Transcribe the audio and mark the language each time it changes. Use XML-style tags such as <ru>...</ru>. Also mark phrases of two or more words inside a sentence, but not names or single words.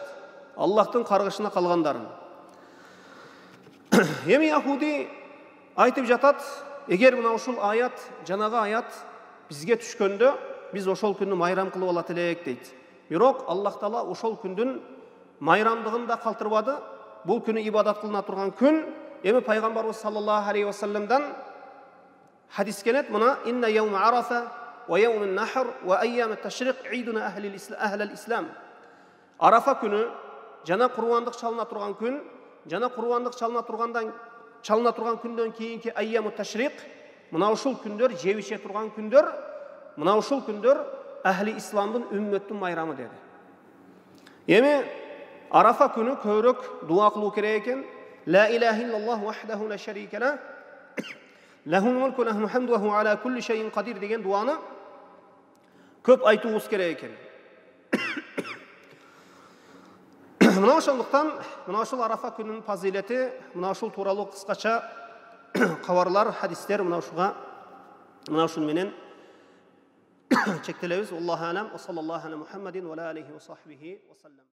<kk>Аллахтың қарғышына қалғандарын.</kk> <ky>Эми Яхуди айтып жатат, егер мына ушул аят, жанагы аят бизге түшкөндө, биз ошол күндү майрам кылып алат элек дейт. Бирок Аллах Таала ошол күндүн майрамдыгын да калтырбады. Бул күнү ибадат кылына турган күн. Эми пайгамбарыбыз</ky> <ar>صلى الله عليه وسلمдан</ar> <ky>хадис келет, мына</ky> <ar>إن يوم عرفة ويوم النحر وأيام التشريق عيدنا أهل الإسلام.</ar> <ky>Арафа күнү жана курбандык чалына турган күн, жана курбандык чалына турган күндөн кийинки</ky> <ar>أيام التشريق,</ar> <ky>мына ушул күндөр жебише турган күндөр, мына ушул күндөр ахли исламдын үммөттүн майрамы деди. Эми Арафа күнү көбүрөөк дуа кылуу керек экен.</ky> <ar>لا إله إلا الله وحده لا شريك له. له الملك له الحمد وهو على كل شيء قدير</ar> <ky>деген дуаны көп айтуыбыз керек экен. Мына ошондуктан, мына ошол Арафа күнүнүн фазилети, мына ошол тууралуу кыскача кабарлар, хадистер мына ушун менен чектелебиз.</ky> <ar>الله أعلم. صلى الله على محمد وعليه وصحبه وسلم.</ar>